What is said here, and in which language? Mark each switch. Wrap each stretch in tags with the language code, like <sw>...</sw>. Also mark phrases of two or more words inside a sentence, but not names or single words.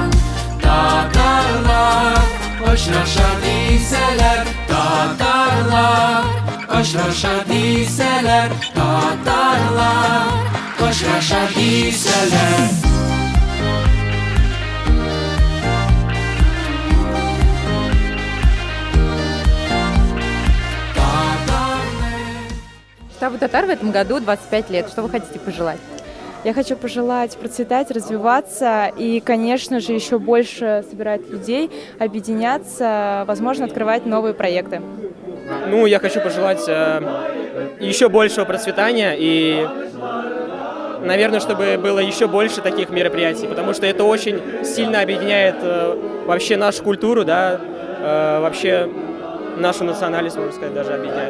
<tt>Татарлар очраша дисәләр, татарлар очраша дисәләр, татарлар очраша дисәләр.</tt> <ru>Штабу татар в этом году 25 лет. Что вы хотите пожелать? Я хочу пожелать процветать, развиваться и, конечно же, еще больше собирать людей, объединяться, возможно, открывать новые проекты. Ну, я хочу пожелать еще большего процветания и, наверное, чтобы было еще больше таких мероприятий, потому что это очень сильно объединяет вообще нашу культуру, да, вообще нашу национальность, можно сказать, даже объединяет.</ru>